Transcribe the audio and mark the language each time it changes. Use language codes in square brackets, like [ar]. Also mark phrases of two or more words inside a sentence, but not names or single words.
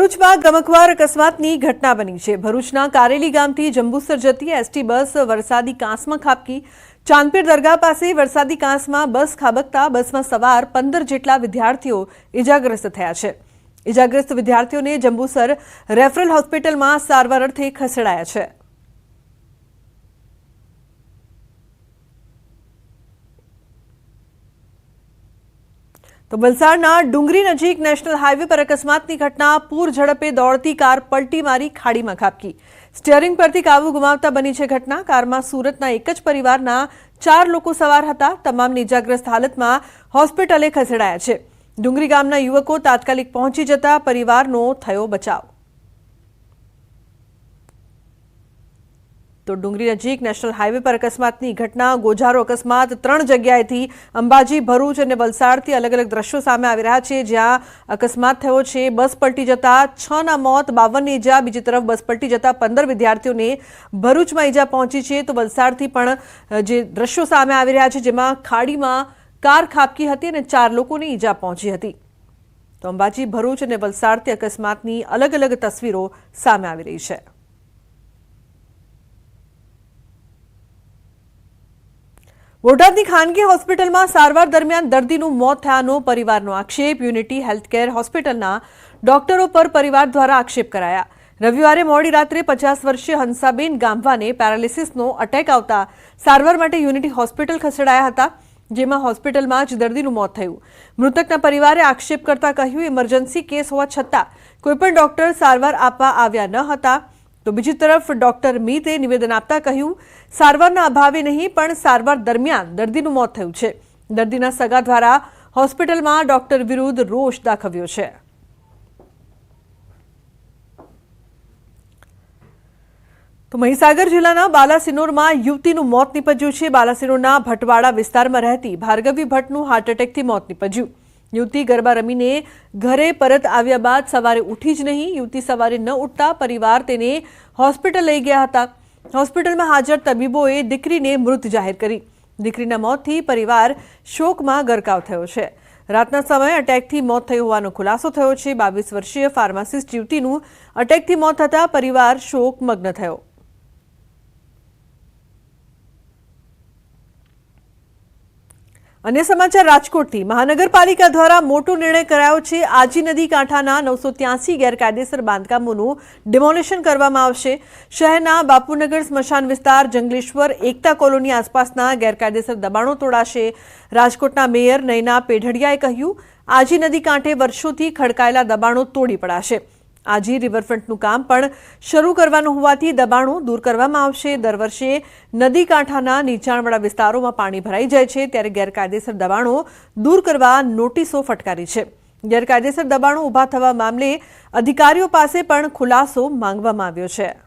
[gu] ભરૂચમાં ગમખ્વાર અકસ્માતની ઘટના બની છે। ભરૂચના કારેલી ગામથી જંબુસર જતી એસટી બસ વરસાદી કાંસમાં ખાબકી। ચાંદપીર દરગાહ પાસે વરસાદી કાંસમાં બસ ખાબકતા બસમાં સવાર 15 જેટલા વિદ્યાર્થીઓ ઇજાગ્રસ્ત થયા છે। ઇજાગ્રસ્ત વિદ્યાર્થીઓને જંબુસર રેફરલ હોસ્પિટલમાં સારવાર અર્થે ખસેડાયા છે। તો વલસાડના ડુંગરી નજીક નેશનલ હાઈવે પર અકસ્માતની ઘટના। પૂર ઝડપે દોડતી કાર પલટી મારી ખાડી માં ખાબકી। સ્ટીયરિંગ પરથી કાબૂ ગુમાવતા બની છે ઘટના। કાર માં સુરતના એક જ પરિવારના 4 લોકો સવાર હતા। તમામને ઇજાગ્રસ્ત હાલત માં હોસ્પિટલે ખસેડાયા છે। ડુંગરી ગામના યુવકો તાત્કાલિક પહોંચી જતા પરિવારનો થયો બચાવ। તો ડુંગરી નજીક નેશનલ હાઈવે પર અકસ્માતની ઘટના। ગોઝારો અકસ્માત 3 જગ્યાએથી અંબાજી, ભરૂચ ઔર વલસાડથી અલગ અલગ દૃશ્યો સામે આવી રહ્યા છે। જ્યાં અકસ્માત થયો છે, બસ પલટી જતા 6 ના મોત, 52 ને ઈજા। બીજી તરફ બસ પલટી જતા 15 વિદ્યાર્થીઓને ભરૂચમાં ઈજા પહોંચી છે। તો વલસાડથી પણ જે દૃશ્યો સામે આવી રહ્યા છે, જેમાં ખાડીમાં કાર ખાબકી હતી અને 4 લોકોને ઈજા પહોંચી હતી। તો અંબાજી, ભરૂચ ઔર વલસાડથી અકસ્માતની અલગ અલગ તસવીરો સામે આવી રહી છે। બોટાદની ખાનગી होस्पिટલમાં સારવાર દરમિયાન દર્દીનું મોત થયાનો પરિવારનો આક્ષેપ। યુનિટી હેલ્થકેર હોસ્પિટલના ડોક્ટરો પર પરિવાર દ્વારા આક્ષેપ કરાયા। રવિવારે મોડી રાત્રે 50 વર્ષીય હંસાબેન ગામવાને પેરાલિસિસનો અટેક આવતા સારવાર માટે યુનિટી હોસ્પિટલ ખસેડાયા હતા, જેમાં હોસ્પિટલમાં જ દર્દીનું મોત થયું। મૃતકના પરિવારે આક્ષેપ કરતા કહ્યું, ઇમરજન્સી કેસ હોવા છતાં કોઈપણ ડોક્ટર સારવાર આપવા આવ્યા ન હતા। તો બીજી તરફ ડૉક્ટર મીતે નિવેદન આપતા कह્યું, સારવારના અભાવે નહીં પણ સારવાર દરમિયાન दर्दीનું મોત થયું છે। દર્દીના સગા દ્વારા હોસ્પિટલમાં ડોક્ટર વિરુદ્ધ રોષ દાખવ્યો છે। તો મહીસાગર જિલ્લાના બાલાસિનોરમાં યુવતીનું મોત નીપજ્યું છે। બાલાસિનોરના ભટવાડા વિસ્તારમાં રહેતી ભાર્ગવી ભટ્ટનું હાર્ટ એટેકથી મોત નીપજ્યું। યુવતી ગરબા રમીને ઘરે પરત આવ્યા બાદ સવારે ઉઠી જ નહીં। યુવતી સવારે ન ઉઠતા પરિવાર તેને હોસ્પિટલ લઈ ગયા હતા। હોસ્પિટલ માં હાજર તબીબોએ દીકરીને મૃત જાહેર કરી। દીકરીના મોતથી પરિવાર શોકમાં ગરકાવ થયો છે। રાતના સમયે અટેકથી મોત થઈ होવાનો ખુલાસો થયો છે। 22 વર્ષીય ફાર્માસિસ્ટ युवतीનું અટેકથી મોત થતા પરિવાર શોકમગ્ન થયો। અન્ય સમાચાર રાજકોટથી મહાનગરપાલિકા દ્વારા મોટો નિર્ણય કરાયો છે। આજી નદી કાંઠાના 983 ગેરકાયદેસર બાંધકામોનું ડિમોલિશન કરવામાં આવશે। શહેરના બાપુનગર સ્મશાન વિસ્તાર, જંગલેશ્વર, એકતા કૉલોની આસપાસના ગેરકાયદેસર દબાણો તોડાશે। રાજકોટના મેયર નયના પેઢડિયાએ કહ્યું, આજી નદી કાંઠે વર્ષોથી ખડકાયેલા દબાણો તોડી પડાશે। आजी रिवरफ्रंटનું કામ પણ શરૂ કરવાનું હોવાથી દબાણો દૂર કરવામાં આવશે। દર વર્ષે નદી કાંઠાના નીચાણવાળા વિસ્તારોમાં પાણી ભરાઈ જાય છે, ત્યારે ગેરકાયદેસર દબાણો દૂર કરવા નોટિસો ફટકારી છે। ગેરકાયદેસર દબાણો ઊભા થવા મામલે અધિકારીઓ પાસે પણ ખુલાસો માંગવામાં આવ્યો છે।